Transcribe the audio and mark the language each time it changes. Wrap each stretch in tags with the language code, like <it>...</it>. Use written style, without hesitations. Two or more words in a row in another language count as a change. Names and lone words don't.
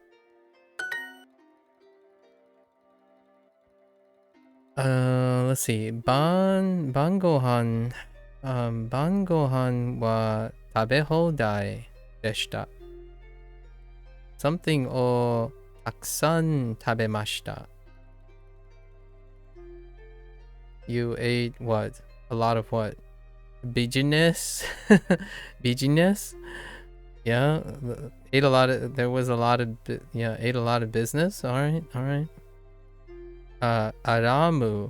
<en>Let's see.</en> <ja>晩ご飯は食べ放題でした. Something をたくさん食べました.</ja> <en>You ate what? A lot of what? Business? Business? Yeah, ate a lot of. There was a lot of. Yeah, ate a lot of business. All right. Aramu.</en>